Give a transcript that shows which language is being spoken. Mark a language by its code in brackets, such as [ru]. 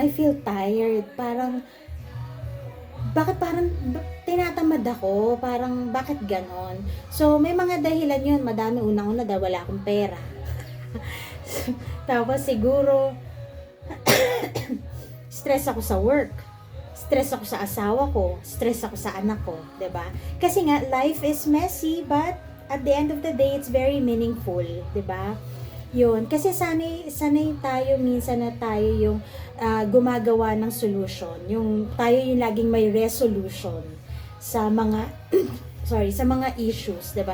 [en] I feel tired. [tl] Bakit tinatamad ako? Parang, bakit ganon? So, may mga dahilan yun. Madami, unang-una dahil wala akong pera. Tapos, siguro, stress ako sa work, stress ako sa asawa ko, stress ako sa anak ko, 'di ba? Kasi nga [en] life is messy, but at the end of the day it's very meaningful, 'di ba? [tl] 'Yun, kasi sanay tayo minsan na tayo yung gumagawa ng solution, yung tayo yung laging may resolution sa mga sa mga issues, 'di ba?